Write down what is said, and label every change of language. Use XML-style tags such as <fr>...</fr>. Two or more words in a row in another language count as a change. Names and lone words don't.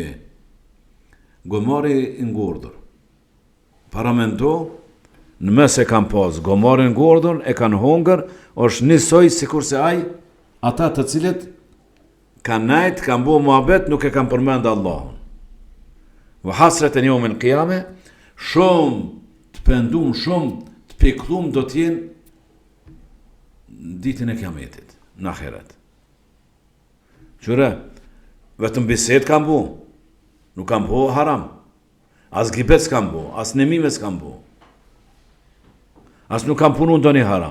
<sq>Gomari i ngordhur. Paramendo, në mes e kanë pas gomari i ngordhur, e kanë hongër, është njësoj sikur se ata të cilët kanë najt, kanë bo muhabet, nuk e kanë përmend Allahun. Vë hasreten</sq> <ar>يوم القيامة,</ar> <sq>shumë të pendum, shumë të piklum do t'jenë ditën e kiametit, në ahiret. Qëre, vetëm biset kanë bo, nuk kanë bo haram. As gibet s'kam bo, as nemime s'kam bo. As nuk kam punu ndonjë haram.</sq>